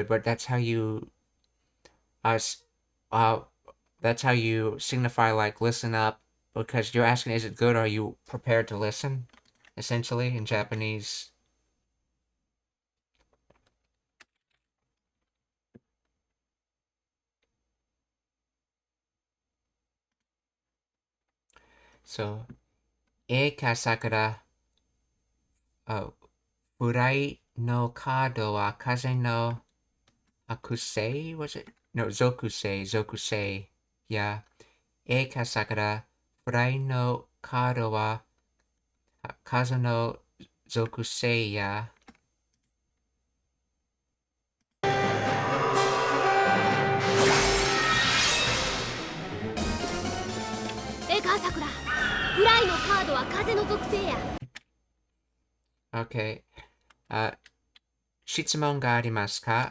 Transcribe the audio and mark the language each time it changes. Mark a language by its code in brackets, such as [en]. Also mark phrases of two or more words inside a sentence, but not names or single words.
[en] But that's how you, uh, that's how you signify like listen up, because you're asking, "Is it good?" Are you prepared to listen? Essentially, in Japanese. So, [ja] エカ さくら、フライのカードは風のあくせい, [en] was it? No, zokusei. [ja] Yeah. Eka Sakura, フライのカードは数の属性やさくら、フライのカードは風の属性や。 OK。質問がありますか？